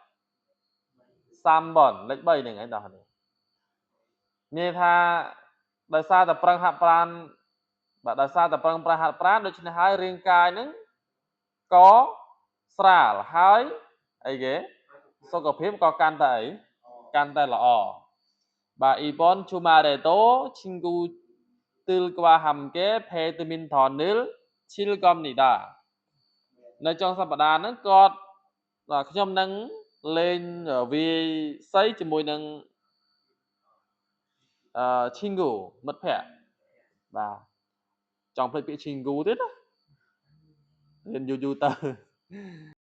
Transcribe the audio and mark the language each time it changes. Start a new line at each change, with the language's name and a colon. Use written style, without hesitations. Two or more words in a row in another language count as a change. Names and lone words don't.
Khmer: 3 បនលេខ3ហ្នឹងឯងដល់នេះមានថាដោយសារតែប្រឹងហាត់ប្រាណបាទដោយសារតែប្រឹងប្រែងហាត់ប្រាណដូច្នេះហើយរាងកាយហ្នឹងក៏ស្រាលហើយអីគេសុខភាពក៏កាន់តែល្អបាទ
Korean: 이번 주말에도 친구들과 함께 배드민턴을 칠 겁니다
Khmer: នៅចុងសប្តាហ៍ហ្នឹងគាត់ខ្ញុំនឹងលេងវាយសីជាមួយនឹង친구មិត្តភ័ក្តិបាទចង់ភ្លេចពាក្យ 친구 ទៀតណារៀនយូរទៅ